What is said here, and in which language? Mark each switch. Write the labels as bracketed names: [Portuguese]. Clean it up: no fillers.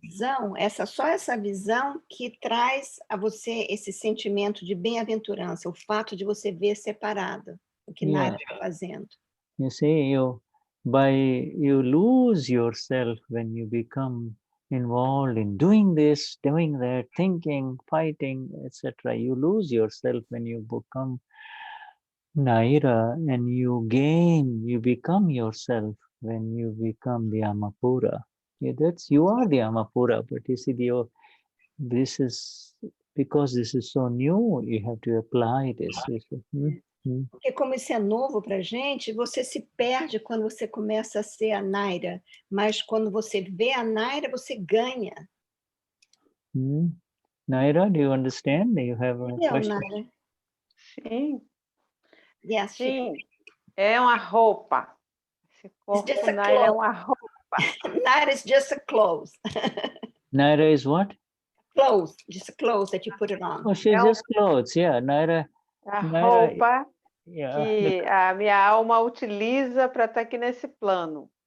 [Portuguese] Só essa visão que traz a você esse sentimento de bem-aventurança, o fato de você ver separado o que Naira está fazendo. [English] You see, you lose yourself when you become involved in doing this, doing that, thinking, fighting, etc. You lose yourself when you become Naira, and you become yourself when you become the Amapura. You are the Amapura, but you see, this is because this is so new, you have to apply this. Porque como isso é novo para a gente, você se perde quando você começa a ser a Naira, mas quando você vê a Naira, você ganha. Naira, do you understand? Do you have a question? Naira? [Portuguese] Sim. [English] Yes. [Portuguese] Sim, é uma roupa. Esse corpo Naira é uma roupa. [English] Naira is just a clothes. Naira is what? Clothes, just a clothes that you put it on. Oh, she's just clothes, yeah. Naira. [Portuguese] A roupa que a minha alma utiliza para estar aqui nesse plano.